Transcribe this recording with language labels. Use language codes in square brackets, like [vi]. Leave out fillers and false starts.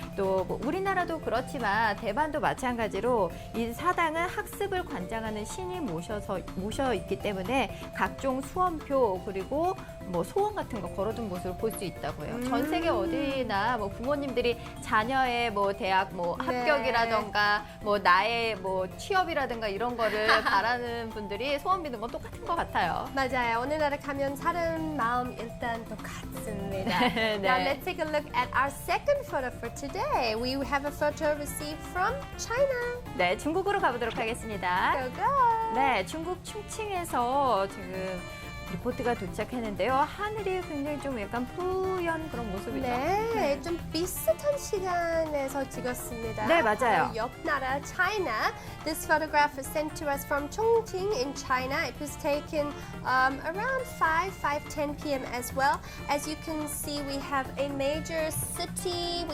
[ko] 또 뭐 우리나라도 그렇지만 대만도 마찬가지로 이 사당은 학습을 관장하는 신이 모셔 있기 때문에 각종 수험표 그리고 뭐 소원 같은 거 걸어둔 모습을 볼 수 있다고 해요. 전 세계 어디나 뭐 부모님들이 자녀의 뭐 대학 뭐 합격이라던가 뭐 나의 뭐 취업이라든가 이런 거를 바라는 분들이 소원 비는 건 똑같은 것 같아요. 맞아요. 어느 나라 가면 사람 마음 일단 똑같습니다. 네. [en] Now let's take a look at our second photo for today. We have a photo received from China. [ko] 네, 중국으로 가보도록 하겠습니다. [en] Go go! [ko] 네, 중국 충칭에서 지금 리포트가 도착했는데요. 하늘이 굉장히 좀 약간 뿌연 그런 모습이죠. 네, 좀 비슷한 시간에서 찍었습니다. 네, 맞아요. 바로 옆 나라 China. [en] This photograph was sent to us from Chongqing in China. It was taken around 5:10 p.m. as well. As you can see, we have a major city.